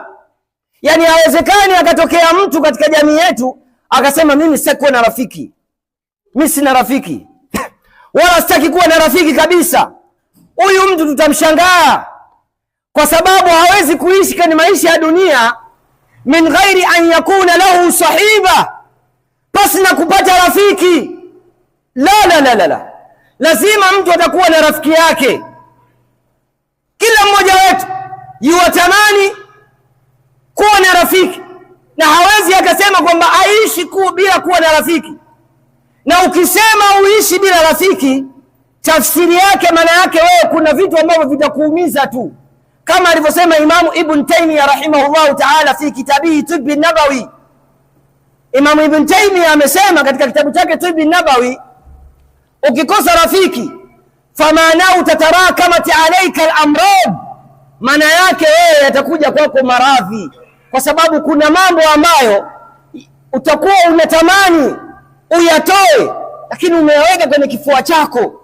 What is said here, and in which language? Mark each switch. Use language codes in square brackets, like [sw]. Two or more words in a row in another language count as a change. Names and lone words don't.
[sw] Yani haiwezekani akatokea mtu katika jamii yetu akasema, mimi sitaki kuwa na rafiki, mimi sina rafiki wala sitaki kuwa na rafiki kabisa. Huyu mtu tutamshangaa, kwa sababu hawezi kuishi kwenye maisha ya dunia [ar] min ghairi an yakuna lahu sahiba, [sw] pasi na kupata rafiki. La, lazima mtu atakuwa na rafiki yake. Kila mmoja wetu yuwatamani kuwa na rafiki, na hawezi akasema kwamba aishi bila kuwa na rafiki. Na ukisema uishi bila rafiki, tafsiri yake, maana yake wewe kuna vitu ambavyo vitakuumiza tu, kama alivyosema Imamu Ibn Taymiyyah [ar] rahimahullahu ta'ala fi kitabihi [sw] Tibbi Nabawi. Imamu Ibn Taymiyyah amesema katika kitabu chake Tibbi Nabawi, ukikosa rafiki, [ar] famanau tatarakamat alayka al-amrad, [sw] maana yake wewe yatakuja kwako maradhi, kwa sababu kuna mambo ambayo utakuwa unatamani uyatoe, lakini umeyaweka kwenye kifua chako.